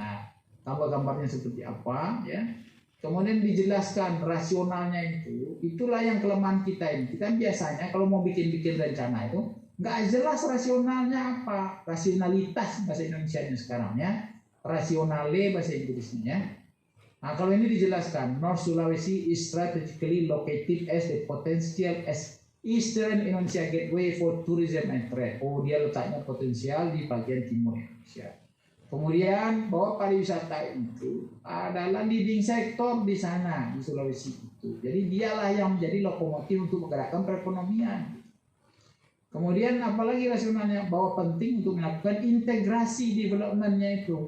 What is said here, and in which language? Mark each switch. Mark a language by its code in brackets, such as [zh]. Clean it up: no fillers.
[id] Nah gambar-gambarnya seperti apa ya. Kemudian dijelaskan rasionalnya itu. Itulah yang kelemahan kita ini. Kita biasanya kalau mau bikin rencana itu nggak jelas rasionalnya apa. Rasionalitas bahasa Indonesianya sekarang ya. Rasionale bahasa Inggrisnya. Nah, kalau ini dijelaskan, [en] North Sulawesi is strategically located as the potential as Eastern Indonesia gateway for tourism and trade. [id] Oh, dia letaknya potensial di bagian timur Indonesia. Kemudian bahwa pariwisata itu adalah leading sektor di sana di Sulawesi itu. Jadi dialah yang menjadi lokomotif untuk menggerakkan perekonomian. Kemudian apalagi rasionalnya, bahwa penting untuk melakukan integrasi developmentnya itu.